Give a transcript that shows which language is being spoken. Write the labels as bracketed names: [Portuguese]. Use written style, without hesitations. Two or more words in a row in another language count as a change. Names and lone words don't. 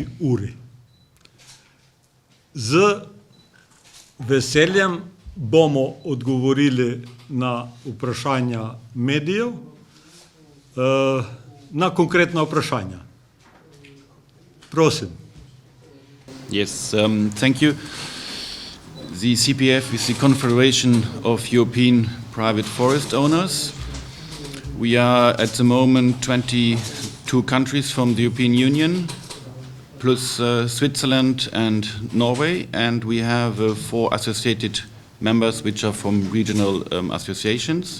[Slovenian] uri. Z veseljem bomo odgovorili na vprašanja medijev, na konkretna vprašanja. Prosim. [English] Yes, thank you. The CPF is the Confederation of European Private Forest Owners. We are at the moment 22 countries from the European Union, plus Switzerland and Norway, and we have 4 associated members which are from regional associations.